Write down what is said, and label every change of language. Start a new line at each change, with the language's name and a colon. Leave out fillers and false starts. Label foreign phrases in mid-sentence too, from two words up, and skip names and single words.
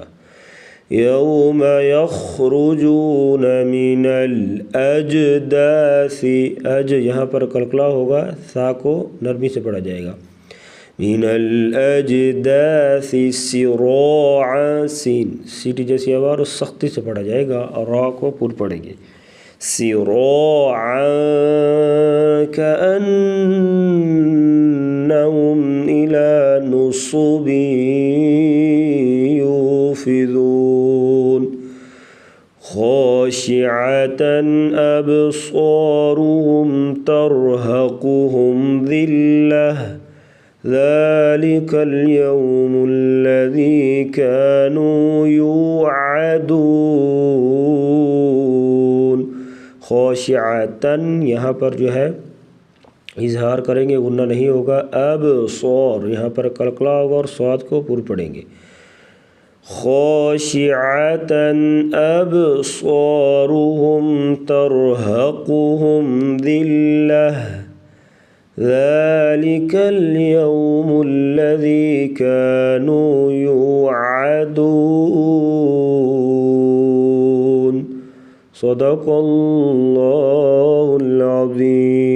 Arabic: يوم يخرجون من الأجداث,
Hindi: अज यहाँ पर कलकला होगा, सा को नरमी से पढ़ा जाएगा।
Arabic: من الأجداث سراعا,
Hindi: सीन सीटी जैसी आवाज़ और सख्ती से पढ़ा जाएगा और रा को पुर पढ़ेंगे।
Arabic: سراعا كأنهم إلى نصب يوفضون. خاشعة أبصارهم ترهقهم ذلة ذلك اليوم الذي كانوا يوعدون.
Hindi: ख़ाशिअतन यहाँ पर जो है इजहार करेंगे, गुन्ना नहीं होगा। अबसार यहाँ पर कलकला होगा और स्वाद को पुर पढ़ेंगे।
Arabic: خاشعة أبصارهم ترهقهم ذلة ذلك اليوم الذي كانوا يوعدون. صدق الله العظيم.